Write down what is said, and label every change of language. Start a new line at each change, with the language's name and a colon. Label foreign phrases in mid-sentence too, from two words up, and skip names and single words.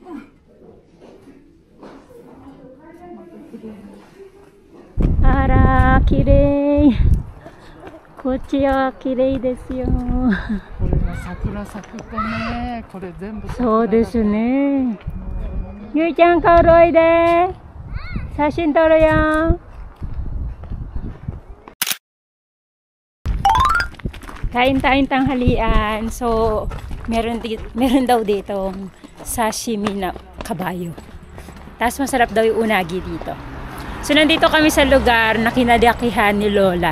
Japanese: あら、綺麗。こっちは綺麗ですよ。これが桜咲くとね、これ全部桜だ。そうですね。ゆいちゃん、顔おいで。写真撮るよ。
Filipino: Kain tayong tanghalian. So, meron daw dito sashimi na kabayo. Tapos masarap daw yung unagi dito. So, nandito kami sa lugar na kinadakihan ni Lola.